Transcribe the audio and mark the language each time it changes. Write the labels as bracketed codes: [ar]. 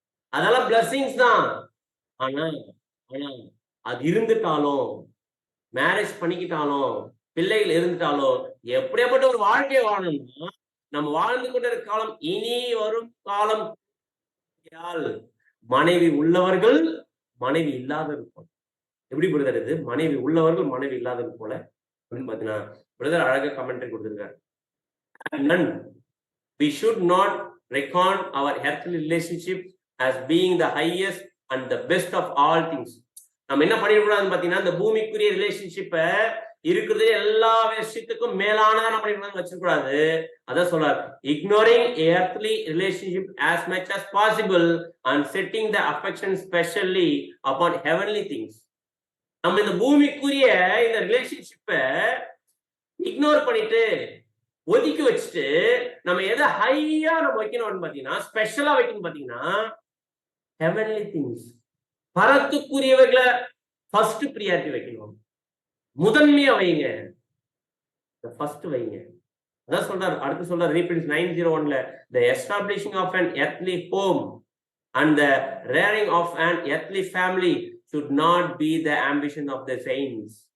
[ta] அதெல்லாம் பிளஸிங்ஸ் தான். ஆனா அது இருந்துட்டாலும், மேரேஜ் பண்ணிக்கிட்டாலும், பிள்ளைகள் இருந்துட்டாலும், எப்படியாப்பட்ட ஒரு வாழ்க்கையை வாழணும்னா, நம்ம வாழ்ந்து கொண்டிருக்கிற காலம் இனி வரும் காலம் மனைவி உள்ளவர்கள் மனைவி இல்லாதது போல. எப்படி பிரதர் இது? மனைவி உள்ளவர்கள் மனைவி இல்லாதது போல அப்படின்னு பாத்தீங்கன்னா, பிரதர் அழகா கமெண்ட்ரி கொடுத்திருக்காரு. [en] None. We should not reckon our earthly relationship as being the highest and the best of all things. [ta] நம்ம என்ன பண்ணிடக்கூடாதுன்னு பாத்தீங்கன்னா, இந்த பூமிக்குரிய ரிலேஷன்ஷிப்ப இருக்கிறது எல்லா விஷயத்துக்கும் மேலானதா நம்ம பண்ணிடக்கூடாது வச்சிருக்கூடாது. அதான் சொல்றாரு, [en] ignoring earthly relationship as much as possible and setting the affection specially upon heavenly things. [ta] நம்ம இந்த பூமிக்குரிய இந்த ரிலேஷன்ஷிப்ப இக்னோர் பண்ணிட்டு ஒதுக்கி வச்சுட்டு நம்ம எதை ஹையா நம்ம வைக்கணும்னு பாத்தீங்கன்னா, ஸ்பெஷலா வைக்கணும் பாத்தீங்கன்னா, ஹெவன்லி திங்ஸ், பரத்துக்குரியவர்களை ஃபர்ஸ்ட் பிரியாரிட்டி வைக்கணும். முதன்மையா வைங்க, ஃபர்ஸ்ட் வைங்க. அதான் சொல்றாரு, அடுத்து சொல்றாரு ரீபிரின்ஸ் 9:01ல, [en] the establishing of an earthly home and the rearing of an earthly family should not be the ambition of the saints.